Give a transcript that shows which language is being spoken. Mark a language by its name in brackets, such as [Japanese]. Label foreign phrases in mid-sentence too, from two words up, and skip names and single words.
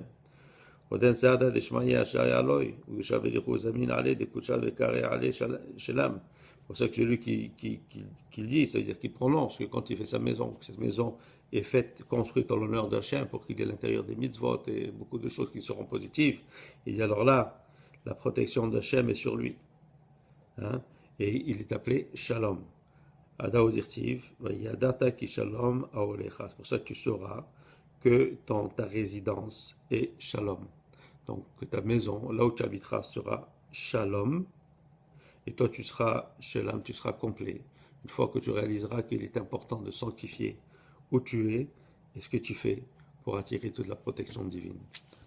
[French] Pour ça que celui qui dit, c'est-à-dire qu'il prononce que quand il fait sa maison, que cette maison est faite, construite en l'honneur d'Hachem pour qu'il y ait l'intérieur des mitzvot et beaucoup de choses qui seront positives, et dit alors là, la protection d'Hachem est sur lui. Hein, et il est appelé Shalom. [Hebrew] הדא הוא דכתיב, וידעת כי שלום אהלך. [French] C'est pour ça que tu sauras que ta résidence est Shalom. Donc que ta maison, là où tu habiteras, sera Shalom. Et toi, tu seras Shalom, tu seras complet. Une fois que tu réaliseras qu'il est important de sanctifier où tu es et ce que tu fais pour attirer toute la protection divine.